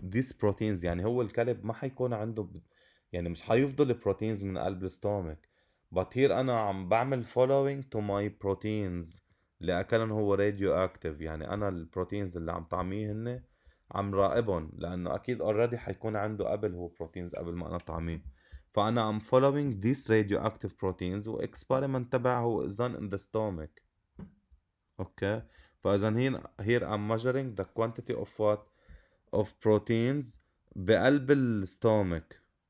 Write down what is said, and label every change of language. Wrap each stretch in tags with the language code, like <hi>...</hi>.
<en>These proteins</en> <ar>يعني هو الكلب ما حيكون عنده يعني مش حيفضل البروتينز من قلب الستومك.</ar> <en>but here</en> <ar>أنا عم بعمل</ar> <en>following to my proteins</en> <ar>اللي أكلن هو</ar> <en>radioactive.</en> <ar>يعني أنا البروتينز اللي عم طعميه هن عم راقبهم لأنه أكيد already حيكون عنده قبل هو بروتينز قبل ما أنا طعميه. فأنا</ar> <en>I'm following these radioactive proteins و experiment</en> <ar>تبعه</ar> <en>is done in the stomach. Okay. فإذا here I'm measuring the quantity of what? Of proteins</en> <ar>بقلب الستومك.</ar>